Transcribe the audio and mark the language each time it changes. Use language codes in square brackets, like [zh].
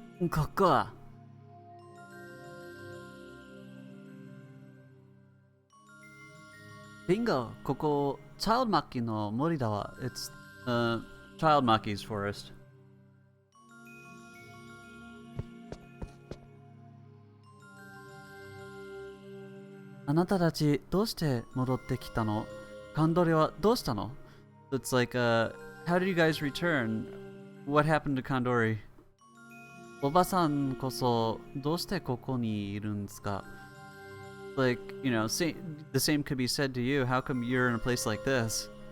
[ja] ここはビンゴ、ここ、Child Makiの森だわ。 [en] It's, Child Maki's forest. [ja] あなたたち、どうして戻ってきたの？カンドリはどうしたの？ [en] It's like, how did you guys return? What happened to Kandori? [ja] おばさんこそ、どうしてここにいるんですか？ [en] Like, you know, the same could be said to you. How come you're in a place like this?